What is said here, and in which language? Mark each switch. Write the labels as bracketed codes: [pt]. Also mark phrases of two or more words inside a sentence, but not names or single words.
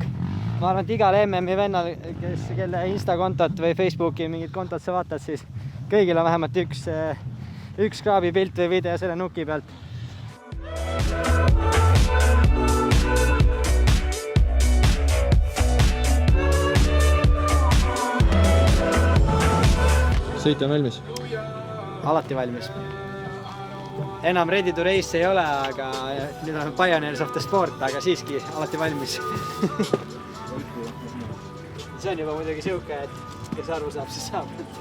[et] Ma arvan, et igal MM-i vennal, kelle Insta-kontot või Facebooki mingit kontot sa vaatad, siis kõigil on vähemalt üks Scrabi pilt või video selle nuki pealt. Sõit on valmis? Alati valmis. Enam [en] ready to race [et] ei ole, aga nüüd on Pioneers of the Sport, aga siiski alati valmis. See on juba muidugi siuke, et kes aru saab, siis saab.